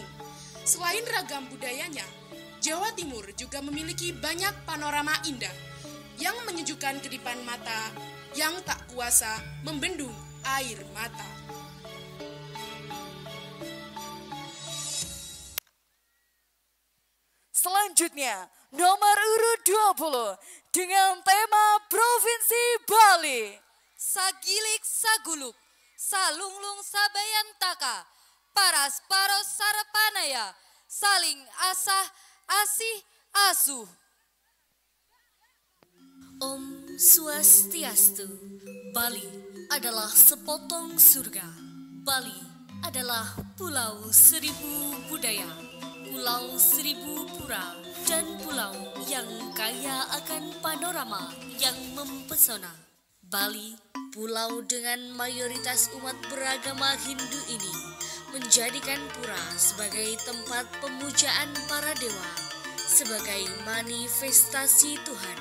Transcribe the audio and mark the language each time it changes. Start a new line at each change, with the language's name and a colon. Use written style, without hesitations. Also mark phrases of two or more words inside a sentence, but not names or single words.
Indonesian: Selain ragam budayanya, Jawa Timur juga memiliki banyak panorama indah yang menyejukkan kedipan mata yang tak kuasa membendung air mata. Selanjutnya, nomor urut 20 dengan tema Provinsi Bali.
Balinese: Sagilik Saguluk, Salunglung Sabayantaka, Paras Paros Sarapanaya, Saling Asah Asih Asuh. Om Swastiastu, Bali
Indonesian: adalah sepotong surga. Bali adalah pulau seribu budaya, pulau seribu pura, dan pulau yang kaya akan panorama yang mempesona. Bali, pulau dengan mayoritas umat beragama Hindu ini, menjadikan pura sebagai tempat pemujaan para dewa, sebagai manifestasi Tuhan.